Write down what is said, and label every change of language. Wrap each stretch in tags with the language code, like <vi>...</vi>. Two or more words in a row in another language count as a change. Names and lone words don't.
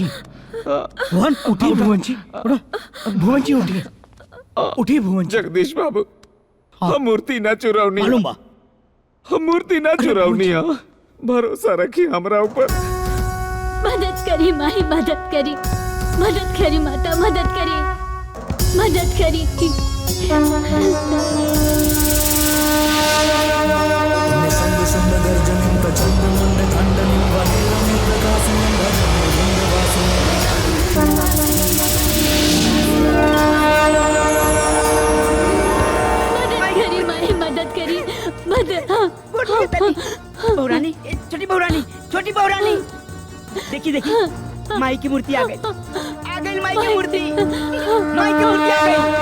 <bho>भुवन उठी, भुवन जी उठी, उठी भुवन जी। जगदीश बाबू, हम मूर्ति ना चुरावनी, मालूम बा, हम मूर्ति ना चुरावनी। भरोसा रखी हमरा ऊपर। मदद करी माई, मदद करी माता, मदद करी।</bho> <sa>निसंग शुंड गर्जनिं प्रचंडमुंड खंडनिं वनेरनिं प्रकाशिनिं भजने विंध्यवासिनीं।</sa> <bho>मदद करी। बहुरानी, छोटी बहुरानी, देखी माई की मूर्ति आ गई, माई की मूर्ति आ गई।</bho>